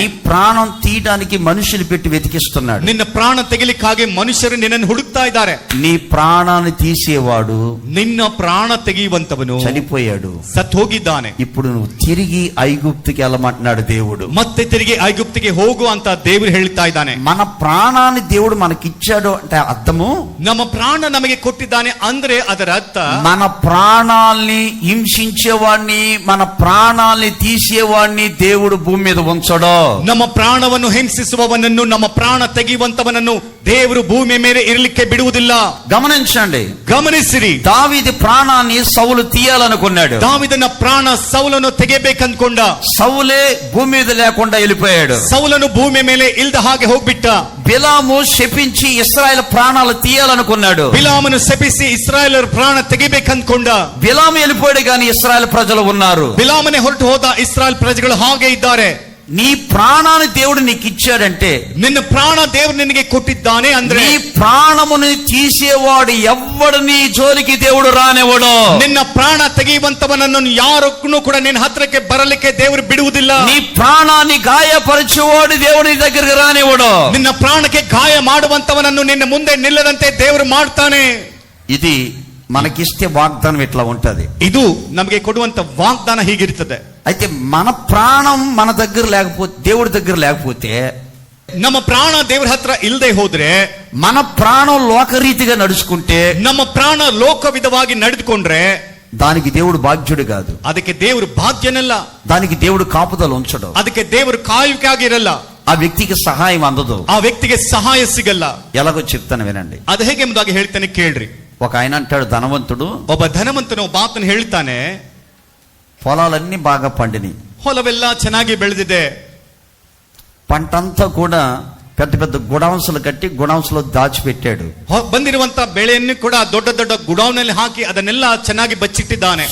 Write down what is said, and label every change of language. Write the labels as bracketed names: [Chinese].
[Telugu] నీ ప్రాణం తీయడానికి మనుషులు పెట్టి వెతికిస్తున్నాడు, [Kannada] ನಿನ್ನ ಪ್ರಾಣ ತೆಗಿಲಿಕ್ಕಾಗಿ ಮನುಷ್ಯರು ನಿನ್ನನ್ನು ಹುಡುಕ್ತಾ ಇದ್ದಾರೆ. [Telugu] నీ ప్రాణాన్ని తీసేవాడు, [Kannada] ನಿನ್ನ ಪ್ರಾಣ ತೆಗೆಯುವಂತವನು [Telugu] చనిపోయాడు, [Kannada] ಸತ್ ಹೋಗಿದ್ದಾನೆ. [Telugu] ఇప్పుడు నువ్వు తిరిగి ఐగుప్తుకి వెళ్ళమంటున్నాడు దేవుడు. [Kannada] ಮತ್ತೆ ತಿರುಗಿ ಐಗುಪ್ತಿಗೆ ಹೋಗು ಅಂತ ದೇವರು ಹೇಳ್ತಾ ಇದ್ದಾನೆ. [Telugu] మన ప్రాణాన్ని దేవుడు మనకిచ్చాడు అంటే అర్థము, [Kannada] ನಮ್ಮ ಪ್ರಾಣ ನಮಗೆ ಕೊಟ್ಟಿದ್ದಾನೆ ಅಂದ್ರೆ ಅದರ ಅರ್ಥ [Telugu] మన ప్రాణాల్ని హింసించేవాడిని, మన ప్రాణాల్ని తీసేవాడిని దేవుడు భూమి మీద ఉంచడు. [Kannada] ನಮ್ಮ ಪ್ರಾಣವನ್ನು ಹಿಂಸಿಸುವವನನ್ನು, ನಮ್ಮ ಪ್ರಾಣ ತೆಗೆಯುವಂತವನನ್ನು ದೇವರು ಭೂಮಿಯ ಮೇಲೆ ಇರಲಿಕ್ಕೆ ಬಿಡುವುದಿಲ್ಲ. [Telugu] గమనించండి, [Kannada] ಗಮನಿಸಿರಿ. [Telugu] దావీదు ప్రాణాన్ని సౌలు తీయాలనుకున్నాడు, [Kannada] ದಾವಿದನ ಪ್ರಾಣ ಸೌಲನ್ನು ತೆಗೆಯಬೇಕಂದ್ಕೊಂಡ, [Telugu] సౌలే భూమి మీద లేకుండా వెళ్ళిపోయాడు. [Kannada] ಸೌಲನು ಭೂಮಿಯ ಮೇಲೆ ಇಲ್ದ ಹಾಗೆ ಹೋಗ್ಬಿಟ್ಟ. [Telugu] బిలాము శపించి ఇశ్రాయేల్ ప్రాణాలు తీయాలనుకున్నాడు, [Kannada] ಬಿಲಾಮನು ಶಪಿಸಿ ಇಸ್ರಾಯೇಲರ ಪ್ರಾಣ ತೆಗಿಬೇಕಂದ್ಕೊಂಡ. [Telugu] బిలాము వెళ్ళిపోయాడు కానీ ఇశ్రాయేల్ ప్రజలు ఉన్నారు. [Kannada] ಬಿಲಾಮನೆ ಹೊರಟು ಹೋದ, ಇಸ್ರಾಯೇಲ್ ಪ್ರಜೆಗಳು ಹಾಗೆ ಇದ್ದಾರೆ. [Telugu] నీ ప్రాణాన్ని దేవుడు నీకు ఇచ్చాడంటే, [Kannada] ನಿನ್ನ ಪ್ರಾಣ ದೇವರು ನಿನಗೆ ಕೊಟ್ಟಿದ್ದಾನೆ ಅಂದ್ರೆ, [Telugu] నీ ప్రాణముని తీసేవాడు ఎవ్వడు నీ జోలికి దేవుడు రానివ్వడు. [Kannada] ನಿನ್ನ ಪ್ರಾಣ ತೆಗೆಯುವಂತವನನ್ನು ಯಾರಕ್ಕೂ ಕೂಡ ನಿನ್ನ ಹತ್ರಕ್ಕೆ ಬರಲಿಕ್ಕೆ ದೇವರು ಬಿಡುವುದಿಲ್ಲ. [Telugu] నీ ప్రాణాన్ని గాయపరిచేవాడు దేవుడు నీ దగ్గరికి రానివ్వడు. [Kannada] ನಿನ್ನ ಪ್ರಾಣಕ್ಕೆ ಗಾಯ ಮಾಡುವಂತವನನ್ನು ನಿನ್ನ ಮುಂದೆ ನಿಲ್ಲದಂತೆ ದೇವರು ಮಾಡ್ತಾನೆ. [Telugu] ఇది మనకిస్తే వాగ్దానం ఇట్లా ఉంటది. [Kannada] ಇದು ನಮಗೆ ಕೊಡುವಂತ ವಾಗ್ದಾನ ಹೀಗಿರ್ತದೆ. [Telugu] అయితే మన ప్రాణం మన దగ్గర లేకపోతే, దేవుడి దగ్గర లేకపోతే [Kannada] ನಮ್ಮ ಪ್ರಾಣ ದೇವರ ಹತ್ರ ಇಲ್ಲದೆ ಹೋದ್ರೆ, [Telugu] మన ప్రాణం లోకరీతిగా నడుచుకుంటే, [Kannada] ನಮ್ಮ ಪ್ರಾಣ ಲೋಕವಿಧವಾಗಿ ನಡೆದುಕೊಂಡ್ರೆ [Telugu] దానికి దేవుడు బాధ్యుడు కాదు. [Kannada] ಅದಕ್ಕೆ ದೇವರು ಬಾಧ್ಯನಲ್ಲ. [Telugu] దానికి దేవుడు కాపుదల ఉంచడు. [Kannada] ಅದಕ್ಕೆ ದೇವರು ಕಾಯುವಿಕೆ ಆಗಿರಲ್ಲ. [Telugu] ఆ వ్యక్తికి సహాయం అందదు. [Kannada] ಆ ವ್ಯಕ್ತಿಗೆ ಸಹಾಯ ಸಿಗಲ್ಲ. [Telugu] ఎలాగో చెప్తాను వినండి. [Kannada] ಅದು ಹೇಗೆ ಎಂಬುದಾಗಿ ಹೇಳ್ತಾನೆ ಕೇಳ್ರಿ. [Telugu] ఒక ఆయన అంటాడు, ధనవంతుడు, [Kannada] ಒಬ್ಬ ಧನವಂತನು ಒಬ್ಬ ಆತನು ಹೇಳ್ತಾನೆ, [Telugu] పొలాలన్నీ బాగా పండినాయి, [Kannada] ಹೊಲವೆಲ್ಲ ಚೆನ್ನಾಗಿ ಬೆಳೆದಿದೆ, [Telugu] పంటంతా కూడా పెద్ద పెద్ద గుడాంసులు కట్టి గుడాంసులో దాచిపెట్టాడు. [Kannada] ಬಂದಿರುವಂತ ಬೆಳೆಯನ್ನು ಕೂಡ ದೊಡ್ಡ ದೊಡ್ಡ ಗುಡೌನ್ನಲ್ಲಿ ಹಾಕಿ ಅದನ್ನೆಲ್ಲ ಚೆನ್ನಾಗಿ ಬಚ್ಚಿಟ್ಟಿದ್ದಾನೆ.